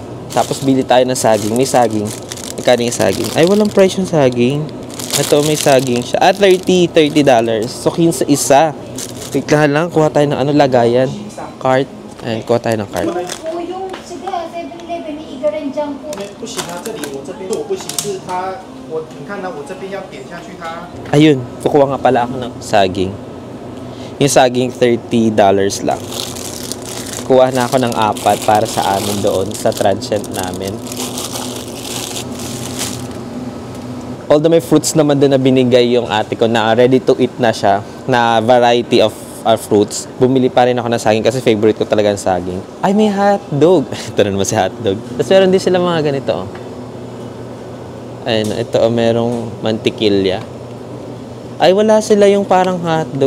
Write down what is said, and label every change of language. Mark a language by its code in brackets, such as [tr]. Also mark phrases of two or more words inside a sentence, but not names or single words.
[tl] Tapos, bili tayo ng saging. May saging. Magkano yung saging? Ay, walang price yung saging. Ito, may saging siya. $30. So, 15 isa. Tignan lang, kuha tayo ng lagayan. Cart. Ayan, kuha tayo ng cart. yung 7-Eleven, may iga rin dyan po. [zh] 不行啊，这里我这边我不行，是它你看到我这边要点下去它。 [tl] Ayun, kukuha nga pala ako ng saging. Yung saging, $30 lang. Kuha na ako ng 4 para sa amin doon sa transient namin. Although may fruits naman din na binigay yung ate ko na [en] ready to eat [tl] na siya, na [en] variety of fruits, [tl] bumili pa rin ako ng saging kasi favorite ko talaga ang saging. Ay, may hotdog. Ito na naman si hotdog. Tapos meron din sila mga ganito. Ayun, ito merong mantikilya. Ay, wala sila yung parang hotdog.